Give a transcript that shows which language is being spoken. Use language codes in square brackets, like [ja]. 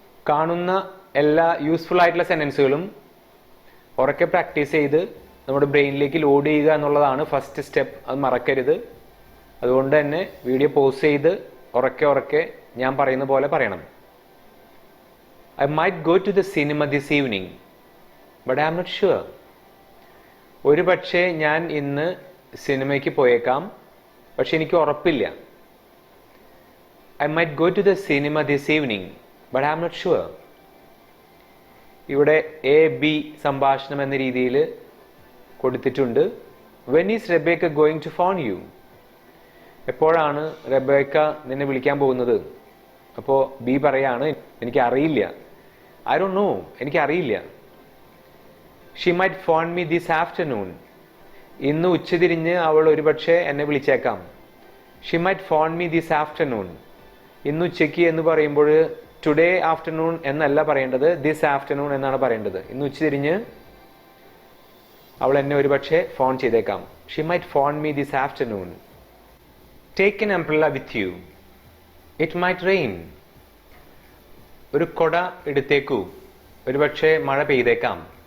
[ml] കാണുന്ന എല്ലാ യൂസ്ഫുൾ ആയിട്ടുള്ള സെൻറ്റൻസുകളും ഉറക്കെ പ്രാക്ടീസ് ചെയ്ത് നമ്മുടെ ബ്രെയിനിലേക്ക് ലോഡ് ചെയ്യുക എന്നുള്ളതാണ് ഫസ്റ്റ് സ്റ്റെപ്പ്. അത് മറക്കരുത്. അതുകൊണ്ട് തന്നെ വീഡിയോ പോസ് ചെയ്ത് ഉറക്കെ ഞാൻ പറയുന്ന പോലെ പറയണം. [en] I might go to the cinema this evening, but I am not sure. [ml] ഒരു പക്ഷേ ഞാൻ ഇന്ന് സിനിമയ്ക്ക് പോയേക്കാം, പക്ഷെ എനിക്ക് ഉറപ്പില്ല. [en] I might go to the cinema this evening, but I am not sure. [ml] ഇവിടെ എ ബി സംഭാഷണം എന്ന രീതിയിൽ കൊടുത്തിട്ടുണ്ട്. [en] When is Rebecca going to phone you? [ml] എപ്പോഴാണ് റെബേക്ക നിന്നെ വിളിക്കാൻ പോകുന്നത്? അപ്പോൾ ബി പറയാണ് എനിക്ക് അറിയില്ല. [en] I don't know. [ml] എനിക്ക് അറിയില്ല. [en] She might phone me this afternoon. [ml] ഇന്ന് ഉച്ചതിരിഞ്ഞ് അവൾ ഒരുപക്ഷെ എന്നെ വിളിച്ചേക്കാം. [en] She might phone me this afternoon. [ml] ഇന്ന് ഉച്ചയ്ക്ക് എന്ന് പറയുമ്പോൾ [en] today afternoon [ml] എന്നല്ല പറയേണ്ടത്, [en] this afternoon [ml] എന്നാണ് പറയേണ്ടത്. ഇന്ന് ഉച്ചതിരിഞ്ഞ് അവൾ എന്നെ ഒരുപക്ഷെ ഫോൺ ചെയ്തേക്കാം. [en] She might phone me this afternoon. Take an umbrella with you. It might rain. [ml] ഒരു കൊട എടുത്തേക്കൂ, ഒരുപക്ഷെ മഴ പെയ്തേക്കാം.